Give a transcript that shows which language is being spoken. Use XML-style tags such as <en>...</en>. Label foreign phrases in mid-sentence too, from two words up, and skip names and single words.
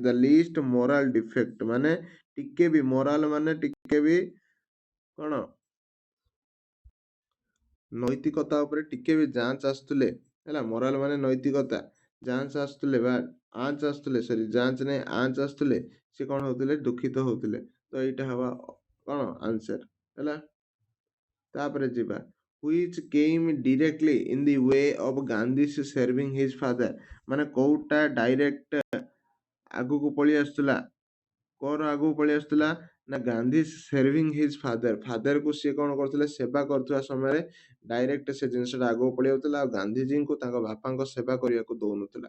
<en>the least moral defect,</en> <or>ମାନେ ଟିକେ ବି ମୋରାଲ, ମାନେ ଟିକେ ବି କଣ ନୈତିକତା ଉପରେ ଟିକେ ବି ଯାଞ୍ଚ ଆସୁଥିଲେ, ହେଲା। ମୋରାଲ ମାନେ ନୈତିକତା, ଯାଞ୍ଚ ଆସୁଥିଲେ ବା ଆଞ୍ଚ ଆସୁଥିଲେ, ସରି ଯାଞ୍ଚ ନାଇଁ ଆଞ୍ଚ ଆସୁଥିଲେ, ସେ କଣ ହଉଥିଲେ? ଦୁଃଖିତ ହଉଥିଲେ। ତ ଏଇଟା ହବା କଣ ଆନ୍ସର, ହେଲା। ତାପରେ ଯିବା,</or> <en>which came directly in the way of Gandhi's serving his father?</en> <or>ମାନେ କୋଉଟା ଡାଇରେକ୍ଟ ଆଗକୁ ପଳେଇ ଆସୁଥିଲା? କଣ ଆଗକୁ ପଳେଇ ଆସୁଥିଲା? ନା ଗାନ୍ଧୀ</or> <en>serving his</en> <or>ଫାଦରକୁ ସିଏ କଣ କରୁଥିଲେ? ସେବା କରୁଥିବା ସମୟରେ ଡାଇରେକ୍ଟ ସେ ଜିନିଷଟା ଆଗକୁ ପଳେଇ ଆଉଥିଲା ଆଉ ଗାନ୍ଧିଜୀଙ୍କୁ ତାଙ୍କ ବାପାଙ୍କ ସେବା କରିବାକୁ ଦଉନଥିଲା।</or>